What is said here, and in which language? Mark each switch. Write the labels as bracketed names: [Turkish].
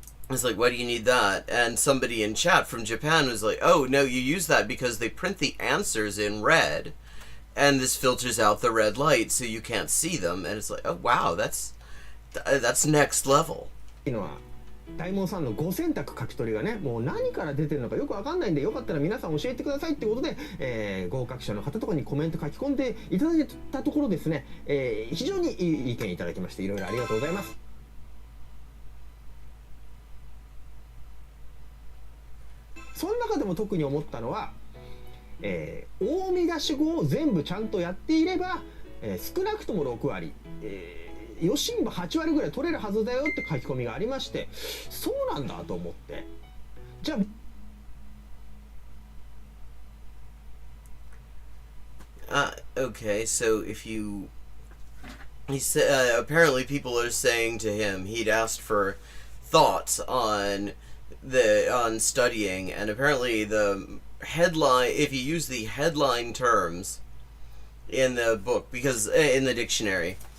[English] It's like, why do you need that? And somebody in chat from Japan was like, oh no, you use that because they print the answers in red, and this filters out the red light so you can't see them. And it's like, oh wow, that's next level. [Japanese] 大門さんの5選択書き取りがね、もう何から出てるのかよくわかんないんで、よかったら皆さん教えてくださいってことで、合格者の方とかにコメント書き込んでいただいたところですね、非常にいい意見いただきまして、いろいろありがとうございます。その中でも特に思ったのは、大見出し語を全部ちゃんとやっていれば、少なくとも6割、余震部8割ぐらい取れるはずだよって書き込みがありまして、そうなんだと思って、じゃ [English] あ、okay, so if you, he said, apparently people are saying to him, he'd asked for thoughts on studying, and apparently the headline, if you use the headline terms in the book, because in the dictionary,